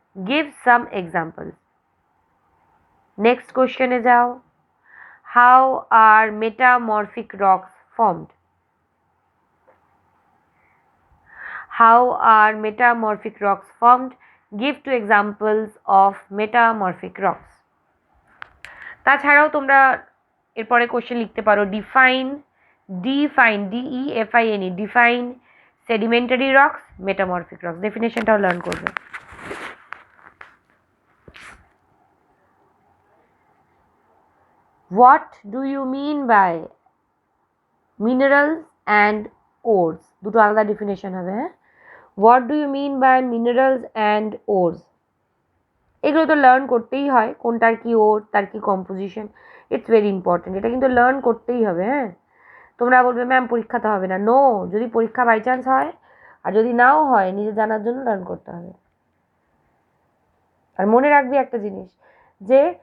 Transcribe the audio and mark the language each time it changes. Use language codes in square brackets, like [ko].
[en] Give some examples. Next question [bn] এ যাও, [en] how are metamorphic rocks formed? How are metamorphic rocks formed? Give 2 examples of metamorphic rocks. [bn] তাছাড়াও তোমরা এরপরে question লিখতে পারো, [en] define DEFINE define sedimentary rocks, metamorphic rocks, [bn] ডেফিনেশনটাও learn করবে। [en] What do you mean by minerals and ores? [bn] দুটো আলাদা definition হবে, হ্যাঁ। [en] What do you mean by minerals and ores? [bn] এগুলো তো লার্ন করতেই হয়, কোনটার কি ওর, তার কি কম্পোজিশন, [en] It's very important. [bn] এটা কিন্তু লার্ন করতেই হবে, হ্যাঁ। তোমরা বলবে ম্যাম পরীক্ষাতে হবে না, নো, যদি পরীক্ষা বাই চান্স হয় আর যদি নাও হয়, নিজে জানার জন্য লার্ন করতে হবে। আর মনে রাখবি একটা জিনিস, যে